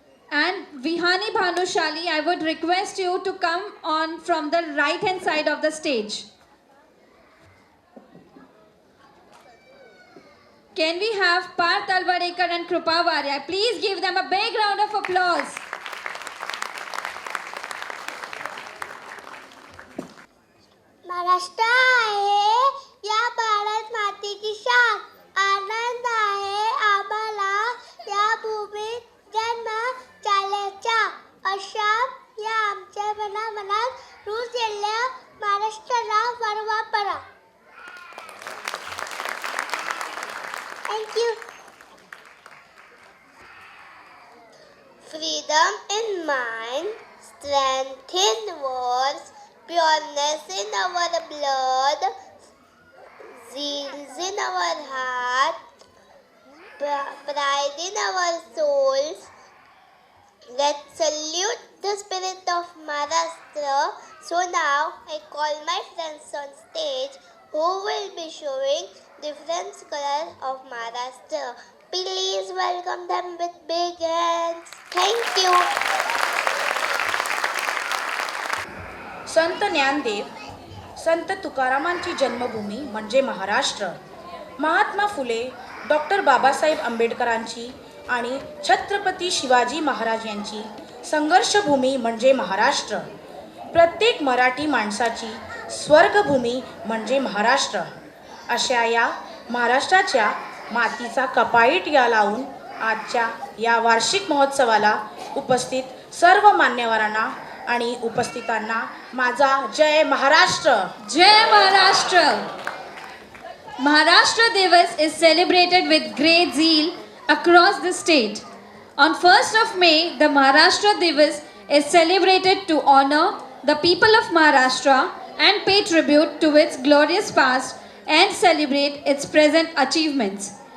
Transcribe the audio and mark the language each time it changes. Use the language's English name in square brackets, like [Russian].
[English] And Vihani Bhanushali, I would request you to come on from the right hand side of the stage. Can we have Parth Talwadekar and Krupa Varia? Please give them a big round of applause. [Marathi] Maharashtra आहे या भारत मातेची शान, आनंद आहे आम्हाला या भूमीत जन्म झाल्याचा, अशा या आमच्या मनात रुजलेल्या महाराष्ट्राला वरवा पडा. [English] Thank you. Freedom in mind, strength in words, pureness in our blood, zeal in our heart, pride in our souls. Let's salute the spirit of Maharashtra. So now I call my friends on stage who will be showing different colors of Maharashtra. Please welcome them with big hands. Thank you. [Marathi] संत ज्ञानदेव, संत तुकारामांची जन्मभूमी म्हणजे Maharashtra. Mahatma Phule, doctor Babasaheb आंबेडकरांची आणि छत्रपती शिवाजी महाराज यांची संघर्षभूमी म्हणजे महाराष्ट्र. प्रत्येक मराठी माणसाची स्वर्गभूमी म्हणजे महाराष्ट्र. अशा या महाराष्ट्राच्या मातीचा कपाईट या लावून आजच्या या वार्षिक महोत्सवाला उपस्थित सर्व मान्यवरांना आणि उपस्थितांना माझा जय Maharashtra. Jai Maharashtra! [English] Maharashtra Divas is celebrated with great zeal across the state. On 1st of May, the Maharashtra Divas is celebrated to honor the people of Maharashtra and pay tribute to its glorious past and celebrate its present achievements.